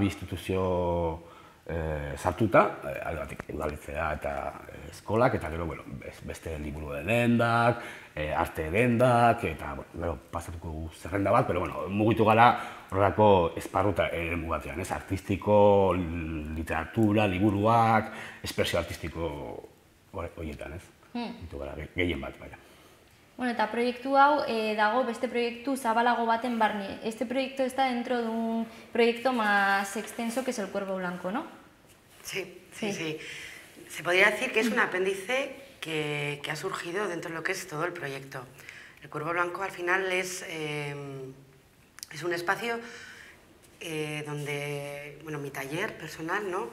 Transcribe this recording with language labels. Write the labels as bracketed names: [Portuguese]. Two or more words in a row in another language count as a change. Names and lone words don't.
[Basque] instituzio sartuta, alde batik udaletxea eta eskolak, eta gero beste liburu dendak, arte dendak, eta gero pasatuko zerrenda bat, pero mugitu gara horrelako esparruta eremu batean, artistiko, literatura, liburuak, espresio artistiko horietan, mugitu gara gehien bat, baina. Bueno, eta proiektu hau dago beste proiektu zabalago baten barne. [Spanish] Este proyecto está dentro de un proyecto más extenso que es el Cuervo Blanco, ¿no? Sí. Se podría decir que es un apéndice que ha surgido dentro de lo que es todo el proyecto. El Cuervo Blanco al final es un espacio donde, mi taller personal, ¿no?